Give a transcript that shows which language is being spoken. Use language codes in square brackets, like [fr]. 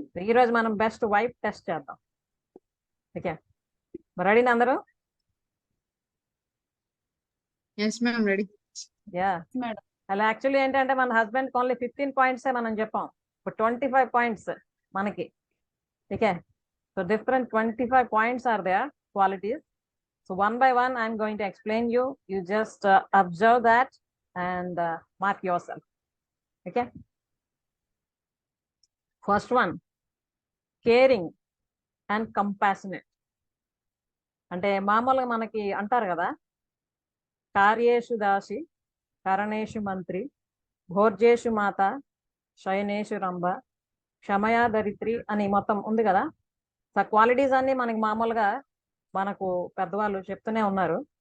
[te] ఈరోజు మనం best wife test చేద్దాం. ఓకే, రెడీనా అందరూ? [en] Yes ma'am, ready. Yeah, madam. [te] అలా యాక్చువల్లీ ఏంటంటే మన హస్బెండ్ ఓన్లీ 15 పాయింట్సే మనం చెప్పాం, ఇప్పుడు 25 పాయింట్స్ మనకి. [en] Okay, so different 25 points are there qualities. [te] So [en] one by one I'm going to explain you. You just observe that and mark yourself. Okay, first one, caring and compassionate. [te] అంటే మామూలుగా మనకి అంటారు కదా, [sa] కార్యేషు దాసి కరణేషు మంత్రి భోర్జేషు మాత శయనేషు రంభ క్షమయా ధరిత్రి [te] అని మొత్తం ఉంది కదా. సో క్వాలిటీస్ అన్ని మనకి మామూలుగా మనకు పెద్దవాళ్ళు చెప్తూనే ఉన్నారు.